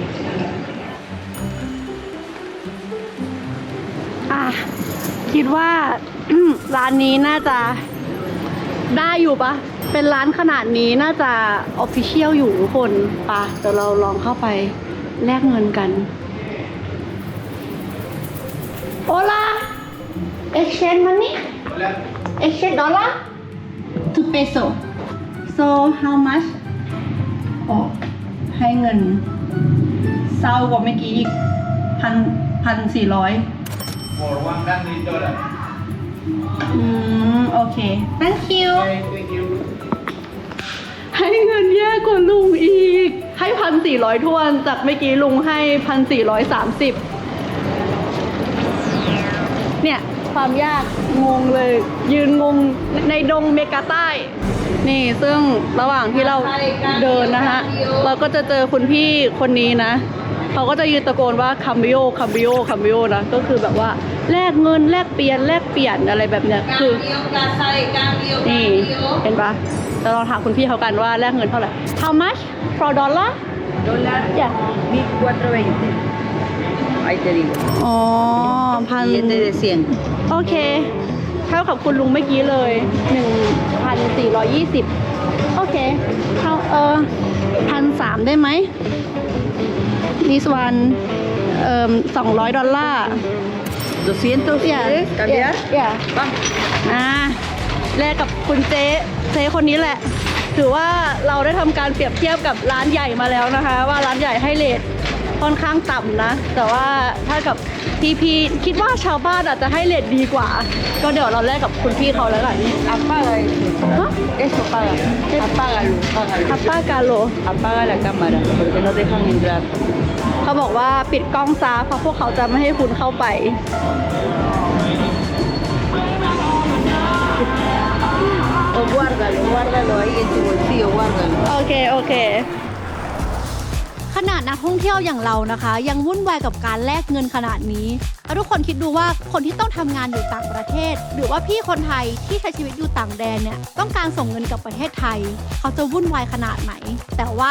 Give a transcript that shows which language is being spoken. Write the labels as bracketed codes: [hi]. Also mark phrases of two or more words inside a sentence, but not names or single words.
[th] คิดว่า ร้านนี้น่าจะได้อยู่ปะเป็นร้านขนาดนี้น่าจะออฟฟิเชียลอยู่ทุกคนปะเดี๋ยวเราลองเข้าไปแลกเงินกัน โอลา [en] exchange money exchange dollar to peso so how much [th] อ๋อให้เงินเศร้ากว่าเมื่อกี้อีก1,400 [en] For $100. โอเค thank you Okay, thank you. [th] ให้เงินแย่กว่าลุงอีกให้1,400ทวนจากเมื่อกี้ลุงให้1,430เนี่ยความยากงง เลยยืนงงในดงเมกาใต้นี่ซึ่งระหว่างที่เราเดินนะฮะเราก็จะเจอคุณพี่คนนี้นะเขาก็จะยืนตะโกนว่าคัมบิโอคัมบิโอคัมบิโอนะก็คือแบบว่าแลกเงินแลกเปลี่ยนอะไรแบบเนี้ยคือนี่เห็นปะเราลองถามคุณพี่เขากันว่าแลกเงินเท่าไหร่ [en] How much for dollar [es] Dólar, [en] Yeah. [es] 1,420. Ahí te digo. [th] อ๋อพัน [es] Billete de 100. [th] โอเคเท่ากับคุณลุงเมื่อกี้เลย 1,420 โอเคเท่า1,300ได้ไหม [en] This one [th] 200 ดอลลาร์ [es] 200, ¿quieres cambiar? [en] yeah. [es] Vamos. [th] แลกกับคุณเจ๊คนนี้แหละ ถือว่าเราได้ทำการเปรียบเทียบกับร้านใหญ่มาแล้วนะคะ ว่าร้านใหญ่ให้เรทค่อนข้างต่ำนะ แต่ว่าถ้ากับพี่คิดว่าชาวบ้านอาจจะให้เรทดีกว่า ก็เดี๋ยวเราแลกกับคุณพี่เขาแล้วกัน [es] Apaga eso. [th] ฮะ [es] Eso paga. Apágalo, págalo. คัปป้ากาโล Apaga la cámara porque no dejan entrar. [th] เขาบอกว่าปิดกล้องซะเพราะพวกเขาจะไม่ให้คุณเข้าไป [es] O guárdalo ahí en tu bolsillo, guárdalo. [th] โอเคขนาดนักท่องเที่ยวอย่างเรานะคะยังวุ่นวายกับการแลกเงินขนาดนี้แล้วทุกคนคิดดูว่าคนที่ต้องทำงานอยู่ต่างประเทศหรือว่าพี่คนไทยที่ใช้ชีวิตอยู่ต่างแดนเนี่ยต้องการส่งเงินกลับประเทศไทยเขาจะวุ่นวายขนาดไหนแต่ว่า